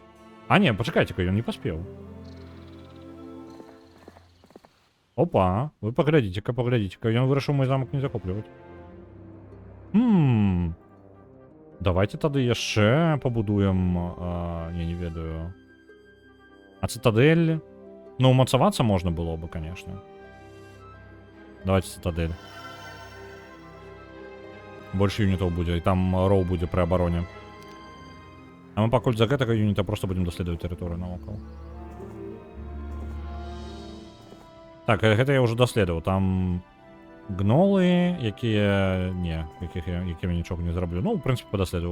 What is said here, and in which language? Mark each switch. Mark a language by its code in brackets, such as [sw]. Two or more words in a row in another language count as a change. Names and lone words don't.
[be] А не, пачакайце-ка, ён не паспеў. Опа, вы паглядзіце-ка, паглядзіце-ка. Ён вырашыў мой замак не захопліваць. Давайте тады яшчэ пабудуем, я не ведаю. А цитадель? Ну, умацавацца можна было бы, конечно. [ru] Давайте цитадель. [be] Больше юнітаў будзе, і там роу будзе пры абароне. А мы пакуль за гэтага юніта просто будем даследаваць тэрыторыю навокал. Так, гэта я ўжо даследаваў, там... Гнолы, якія... Не, якімі нічога не зраблю. Ну, в прынцыпе, падаследаваў.